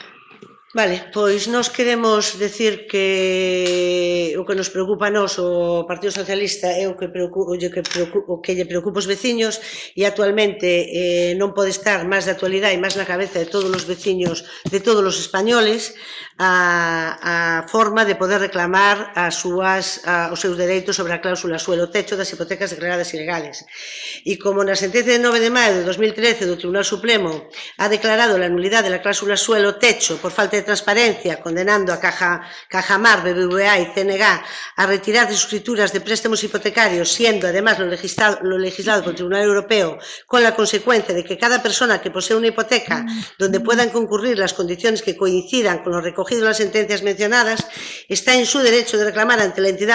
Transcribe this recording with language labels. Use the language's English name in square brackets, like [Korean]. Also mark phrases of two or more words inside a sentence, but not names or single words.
[Galician] Vale, pois nós queremos decir que o que nos preocupa a nós, o Partido Socialista, é o que lle preocupa os veciños e actualmente non pode estar máis de actualidade e máis na cabeza de todos os veciños, de todos os españoles, a forma de poder reclamar os seus dereitos sobre a cláusula [Spanish] suelo techo [Galician] das hipotecas [Spanish] declaradas ilegales. [Galician] E como na sentencia de 9 de maio de 2013 do Tribunal Supremo [Spanish] ha declarado la nulidade da cláusula suelo techo por falta de transparencia, condenando a Cajamar, BBVA y CNG a retirar de sus escrituras de préstamos hipotecarios, siendo además lo legislado por el Tribunal Europeo, con la consecuencia de que cada persona que posee una hipoteca donde puedan concurrir las condiciones que coincidan con lo recogido en las sentencias mencionadas, está en su derecho de reclamar ante la entidad